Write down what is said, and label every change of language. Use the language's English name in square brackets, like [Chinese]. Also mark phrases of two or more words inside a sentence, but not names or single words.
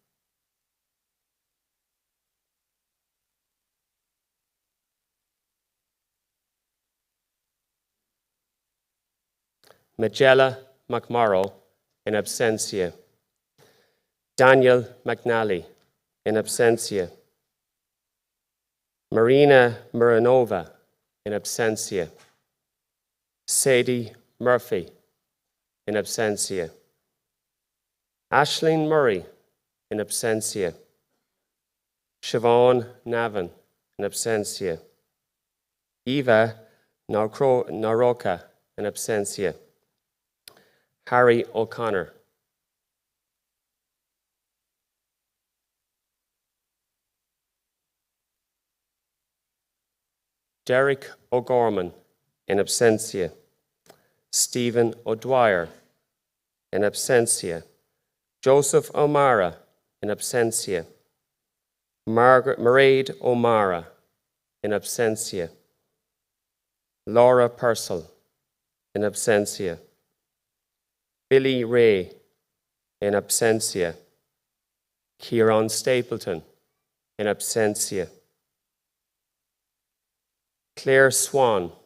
[English] Magella McMorrow, [Latin] in absentia. [English] Daniel McNally, [Latin] in absentia. [English] Marina Muranova, [Latin] in absentia. [English] Sadie Murphy, [Latin] in absentia. [English] Aisling Murray, [Latin] in absentia. [English] Siobhan Navin, [Latin] in absentia. [English] Eva Naroka, [Latin] in absentia. [English] Harry O'Connor. Derek O'Gorman, [Latin] in absentia. [English] Stephen O'Dwyer, [Latin] in absentia. [English] Joseph O'Mara, [Latin] in absentia. [English] Mairead O'Mara, [Latin] in absentia. [English] Laura Purcell, [Latin] in absentia. [English] Billy Ray, [Latin] in absentia. [English] Kieran Stapleton, [Latin] in absentia. [English] Claire Swan.